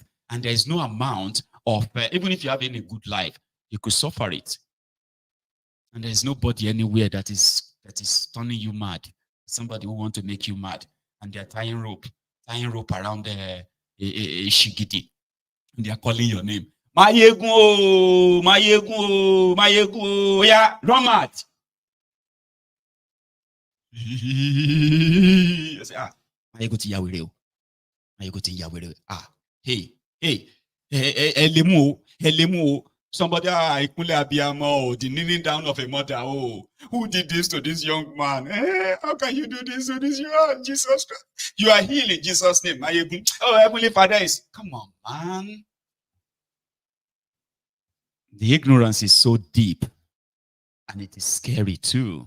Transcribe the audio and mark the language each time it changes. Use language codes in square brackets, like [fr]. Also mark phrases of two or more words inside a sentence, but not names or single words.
[en] And there is no amount of, even if you have any good life, you could suffer it. And there is nobody anywhere that is turning you mad. Somebody who wants to make you mad. And they're tying rope around a shigidi. And they're calling your name. Maiyegun, Maiyegun, Maiyegun, yeah, run mad. I say, [yo] Maiyegun ti yawere. Maiyegun ti yawere. Hey. Elemu. [en] Somebody, the kneeling down of a mother. Who did this to this young man? How can you do this to this young Jesus Christ? You are healed in Jesus' name. Heavenly Father is, come on, man. The ignorance is so deep, and it is scary too.